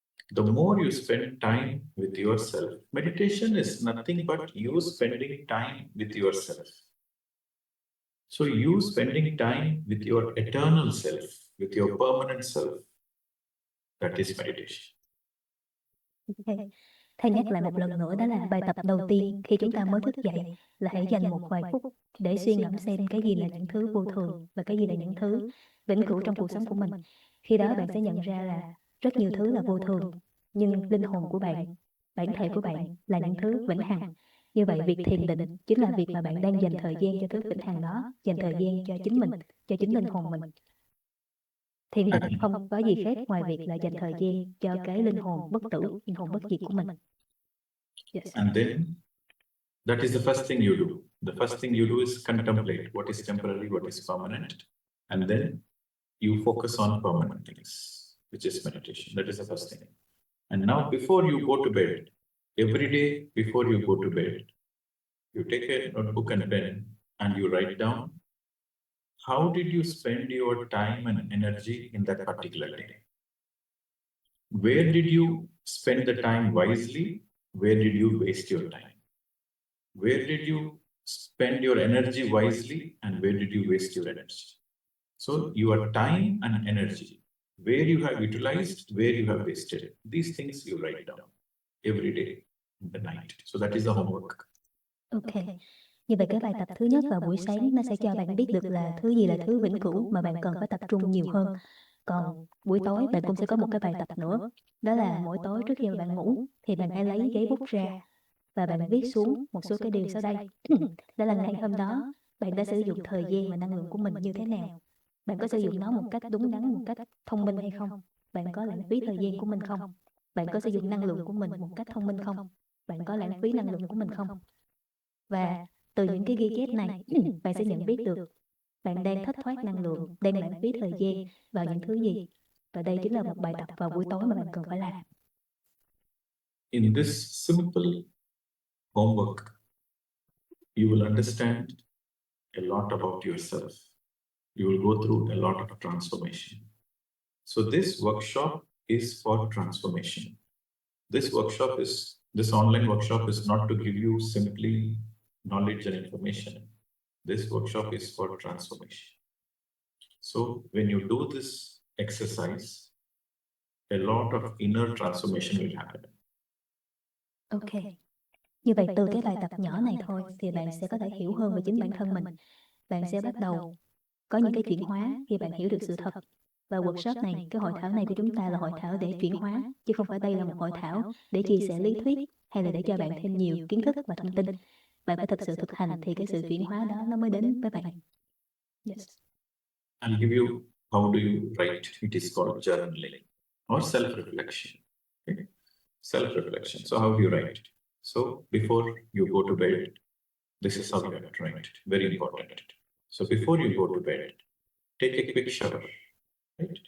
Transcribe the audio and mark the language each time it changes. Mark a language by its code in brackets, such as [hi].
[en] The more you spend time with yourself, meditation is nothing but you spending time with yourself. So you spending time with your eternal self, with your permanent self, that is meditation. Okay. [vi] Thầy nhắc lại một lần nữa, đó là bài tập đầu tiên khi chúng ta mới thức dậy là hãy dành một vài phút để suy ngẫm xem cái gì là những thứ vô thường và cái gì là những thứ vĩnh cửu trong cuộc sống của mình. Khi đó bạn sẽ nhận ra là rất nhiều thứ là vô thường, nhưng linh hồn của bạn, bản thể của bạn là những thứ vĩnh hằng. Như vậy việc thiền định chính là việc mà bạn đang dành thời gian cho thứ vĩnh hằng đó, dành thời gian cho chính mình, cho chính linh hồn mình. Thiền định không có gì khác ngoài việc là dành thời gian cho cái linh hồn bất tử, linh hồn bất diệt của mình. [en] Yes. And then, that is the first thing you do. The first thing you do is contemplate what is temporary, what is permanent. And then you focus on permanent things, which is meditation. That is the first thing. And now before you go to bed, every day before you go to bed, you take a notebook and pen and you write down how did you spend your time and energy in that particular day? Where did you spend the time wisely? Where did you waste your time? Where did you spend your energy wisely and where did you waste your energy? So your time and energy, where you have utilized, where you have wasted, these things you write down every day in the night. So that is the homework. Okay. [vi] Như vậy cái bài tập thứ nhất vào buổi sáng nó sẽ cho bạn biết được là thứ gì là thứ vĩnh cửu mà bạn cần phải tập trung nhiều hơn. Còn buổi tối bạn cũng sẽ có một cái bài tập nữa. Đó là mỗi tối trước khi bạn ngủ thì bạn hãy lấy giấy bút ra và bạn viết xuống một số cái điều sau đây. Đó là ngày hôm đó bạn đã sử dụng thời gian và năng lượng của mình như thế nào. Bạn có sử dụng nó một cách đúng đắn, một cách thông minh hay không? Bạn có lãng phí thời gian của mình không? Bạn có sử dụng năng lượng của mình một cách thông minh không? Bạn có lãng phí năng lượng của mình không? Và từ những cái ghi chép này, bạn sẽ nhận biết được bạn đang thất thoát năng lượng, đang lãng phí thời gian vào những thứ gì. Và đây chính là một bài tập vào buổi tối mà bạn cần phải làm. [en] In this simple homework, you will understand a lot about yourself. You will go through a lot of transformation. So this workshop is for transformation. This online workshop is not to give you simply knowledge and information. This workshop is for transformation. So when you do this exercise, a lot of inner transformation will happen. Ok. [vi] Như vậy từ cái bài tập nhỏ này thôi thì bạn sẽ có thể hiểu hơn về chính bản thân mình. Bạn sẽ bắt đầu có những cái chuyển hóa khi bạn hiểu được sự thật. Và workshop này, cái hội thảo này của chúng ta là hội thảo để chuyển hóa, chứ không phải đây là một hội thảo để chia sẻ lý thuyết hay là để cho bạn thêm nhiều kiến thức và thông tin. Bạn phải thực sự thực hành thì cái sự chuyển hóa đó nó mới đến với bạn. [en] Yes. I'll give you how do you write. It is called journaling or self-reflection. Okay? Self-reflection. So how do you write? So before you go to bed, this is how you have to write. Very important. So before you go to bed, take a quick shower. Right?